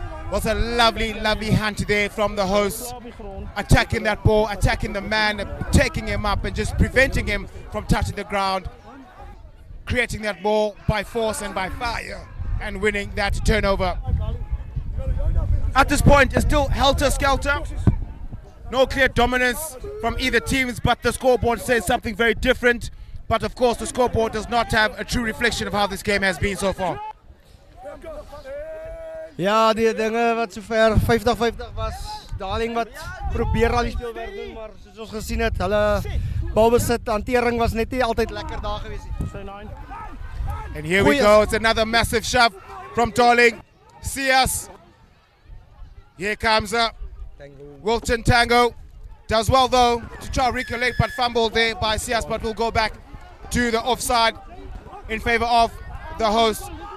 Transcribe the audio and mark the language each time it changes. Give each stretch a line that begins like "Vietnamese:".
English: Was a lovely hunt there from the hosts, attacking that ball, attacking the man, taking him up and just preventing him from touching the ground, creating that ball by force and by fire and winning that turnover. At this point, it's still helter-skelter. No clear dominance from either teams, but the scoreboard says something very different. But of course, the scoreboard does not have a true reflection of how this game has been so far.
Afrikaans: Ja, die dinge wat sover 50-50 was, Darling wat probeer al die speelwerk doen, maar soos ons gesien het, hulle balbesit hantering was net nie altyd lekker daar gewees nie.
English: And here we go, it's another massive shove from Darling. Sias. Here comes Wilton Tango. Does well though to try to recollect, but fumbled there by Sias, but will go back to the offside in favor of the host.